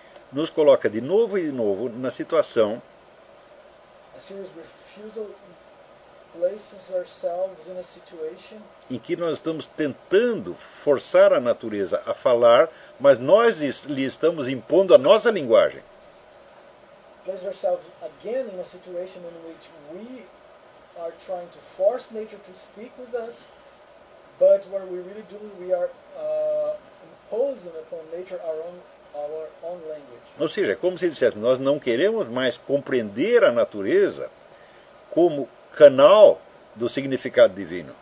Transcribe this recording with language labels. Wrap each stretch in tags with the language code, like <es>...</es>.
<pt>nos coloca de novo e de novo na situação.</pt> <en>A serious refusal places ourselves in a situation</en> <pt>em que nós estamos tentando forçar a natureza a falar, mas nós lhe estamos impondo a nossa linguagem.</pt> <en>Places ourselves again in a situation in which we are trying to force nature to speak with us. But what we really do, we are imposing upon nature our own our own language.</en> <pt>Ou seja, como se dissesse, nós não queremos mais compreender a natureza como canal do significado divino.</pt>